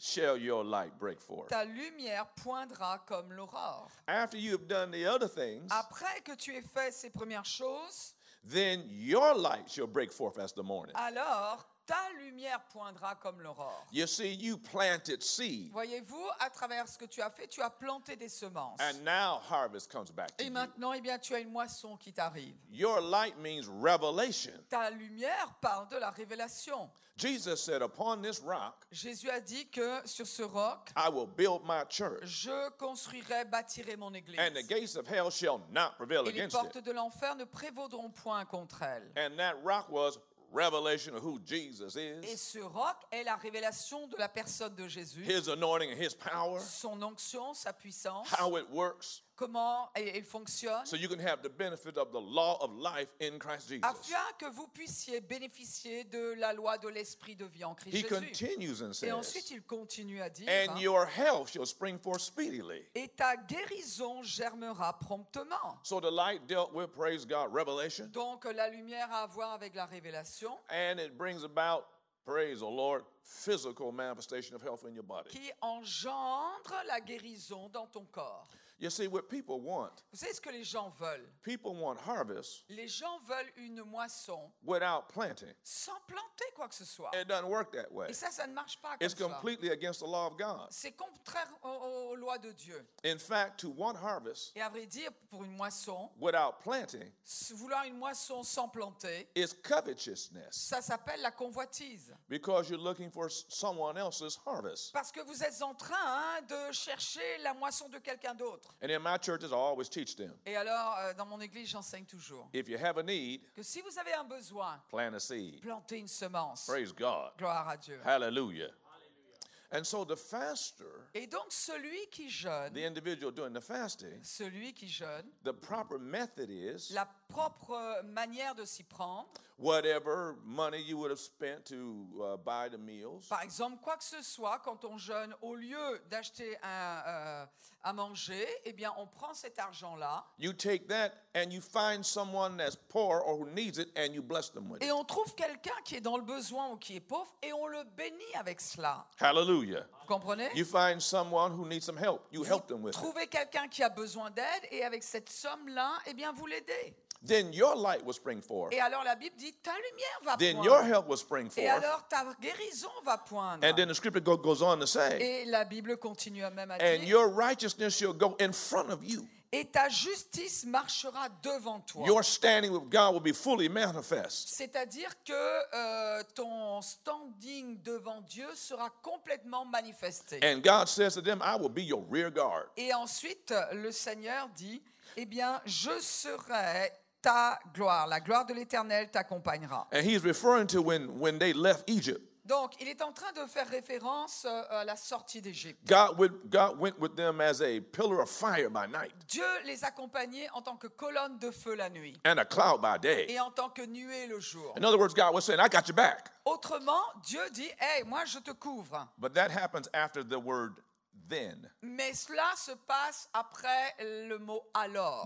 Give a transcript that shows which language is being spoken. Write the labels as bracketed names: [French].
[English] shall your light break forth. [French] ta lumière poindra comme l'aurore. [English] After you have done the other things, [French] Après que tu aies fait ces premières choses, [English] then your light shall break forth as the morning. [French] alors ta lumière poindra comme l'aurore. [English] You see, you planted seed, [French] Voyez-vous, à travers ce que tu as fait, tu as planté des semences. [English] and now harvest comes back to [French] Et [English] you. [French] maintenant, eh bien, tu as une moisson qui t'arrive. [English] Your light means revelation. [French] Ta lumière parle de la révélation. [English] Jesus said, upon this rock, [French] Jésus a dit que sur ce roc, [English] I will build my church, [French] je construirai, bâtirai mon église. [English] and the gates of hell shall not prevail [French] Et les [English] against [French] portes [English] it. [French] de l'enfer ne prévaudront point contre elle. [English] And that rock was revelation of who Jesus [French] Et [English] is, [French] ce roc est la révélation de la personne de Jésus, [English] his anointing and his power, [French] son onction, sa puissance, [English] how it works, [French] comment il fonctionne, [English] so you can have the benefit of the law of life in Christ Jesus. [French] afin que vous puissiez bénéficier de la loi de l'esprit de vie en Christ [English] He [French] Jésus. [English] continues and [French] Et ensuite, [English] says, [French] il continue à dire, [English] and your health shall spring forth speedily. [French] et ta guérison germera promptement. [English] So the light dealt with, praise God, revelation, [French] Donc la lumière a à voir avec la révélation [English] and it brings about, praise the Lord, physical manifestation of health in your body. [French] qui engendre la guérison dans ton corps. [English] You see, what people want, [French] Vous savez ce que les gens veulent? [English] people want harvest [French] Les gens veulent une moisson [English] without planting. [French] sans planter quoi que ce soit. [English] It doesn't work that way. [French] Et ça ne marche pas comme [English] It's [French] ça. [English] completely against the law of God. [French] C'est contraire aux lois de Dieu. [English] In fact, to want harvest [French] Et à vrai dire, pour une moisson, [English] without planting [French] vouloir une moisson sans planter, [English] is covetousness, [French] ça s'appelle la convoitise. [English] because you're looking for someone else's harvest. [French] Parce que vous êtes en train de chercher la moisson de quelqu'un d'autre. [English] And in my churches, I always teach them, [French] Et alors, dans mon église, j'enseigne toujours [English] if you have a need, [French] que si vous avez un besoin, [English] plant a seed. [French] plantez une semence. [English] Praise God. [French] Gloire à Dieu. [English] Hallelujah. And so the faster, [French] Et donc, celui qui jeûne, [English] the individual doing the fasting, the proper method is [French] la propre manière de s'y prendre, [English] whatever money you would have spent to buy the meals, [French] par exemple, quoi que ce soit, quand on jeûne, au lieu d'acheter à manger, eh bien, on prend cet argent-là [English] you take that and you find someone that's poor or who needs it and you bless them with [French] et [English] it. [French] on trouve quelqu'un qui est dans le besoin ou qui est pauvre et on le bénit avec cela. [English] Hallelujah. [French] Vous comprenez? [English] You find someone who needs some help. You help them with it. [French] Trouvez quelqu'un qui a besoin d'aide et avec cette somme-là, eh bien, vous l'aidez. [English] Then your light will spring forth. [French] Et alors la Bible dit, ta lumière va [English] Then your [French] poindre. [English] help will spring [French] Et [English] forth. [French] alors ta guérison va poindre. [English] And then the scripture goes on to say, [French] Et la Bible continue même à [English] and [French] dire, [English] your righteousness shall go in front of you. [French] et ta justice marchera devant toi. [English] Your standing with God will be fully manifest. [French] C'est-à-dire que ton standing devant Dieu sera complètement manifesté. [English] And God says to them, I will be your rear guard. [French] Et ensuite, le Seigneur dit, eh bien, je serai ta gloire. La gloire de l'Éternel t'accompagnera. [English] And he's referring to when they left Egypt. [French] Donc, il est en train de faire référence à la sortie d'Égypte. [English] God went with them as a pillar of fire by night [French] Dieu les accompagnait en tant que colonne de feu la nuit [English] and a cloud by day. [French] et en tant que nuée le jour. [English] In other words, God was saying, I got your back. [French] Autrement, Dieu dit, hey, moi je te couvre. [English] But that happens after the word then. [French] Mais cela se passe après le mot alors.